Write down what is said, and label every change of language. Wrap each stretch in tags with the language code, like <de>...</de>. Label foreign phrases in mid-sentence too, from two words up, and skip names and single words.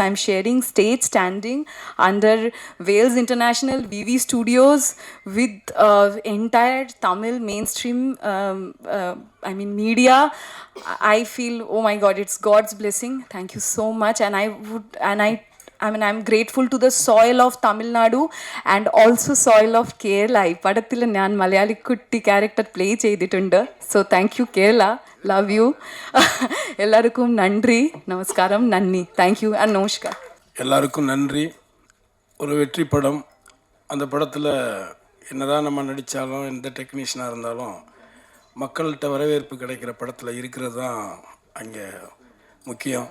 <en>I'm sharing stage standing under Wales International VV Studios with entire Tamil mainstream media. I feel, oh my God, it's God's blessing. Thank you so much. I'm grateful to the soil of Tamil Nadu and also soil of Kerala.</en> <ml>ഈ പടത്തിൽ ഞാൻ മലയാളി കുട്ടി</ml> <en>character play</en> <ml>ചെയ്തിട്ടുണ്ട്.</ml> <en>So thank you Kerala, love you.</en> <ta>எல்லாருக்கும் நன்றி, நமஸ்காரம், நன்றி,</ta> <en>thank you and</en> <ta>நமஸ்கார். எல்லாருக்கும் நன்றி. ஒரு வெற்றி படம். அந்த படத்தில் என்னதான் நம்ம நடித்தாலும், எந்த டெக்னீஷியனாக இருந்தாலும் மக்கள்கிட்ட வரவேற்பு கிடைக்கிற படத்தில் இருக்கிறது தான் அங்கே முக்கியம்.</ta>